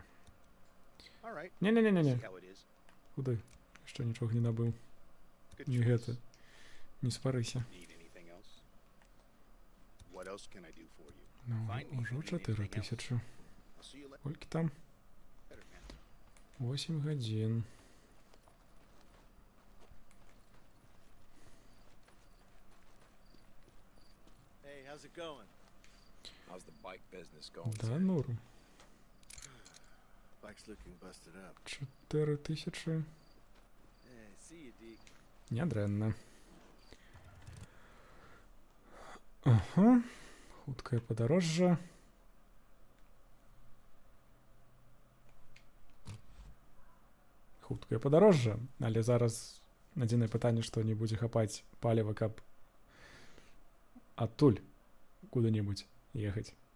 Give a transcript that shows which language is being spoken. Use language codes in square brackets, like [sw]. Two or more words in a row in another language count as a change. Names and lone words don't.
[be] Не-не-не-не. Куды? Яшчэ нічога не набыў. Не гэта. Не спарыся. Ну, ужо 4000. Колькі там? 8 гадзін. [en] Hey, how's it going? How's the bike business going? [ru] Да, норм. [en] Bike's looking busted up. 4000. Hey, see you, Deke. [be] Нядрэнна. Ага. Хуткае падарожжа. Хуткае падарожжа. Але зараз адзінае пытанне, што не будзе хапаць паліва, каб адтуль куды-небудзь ехаць.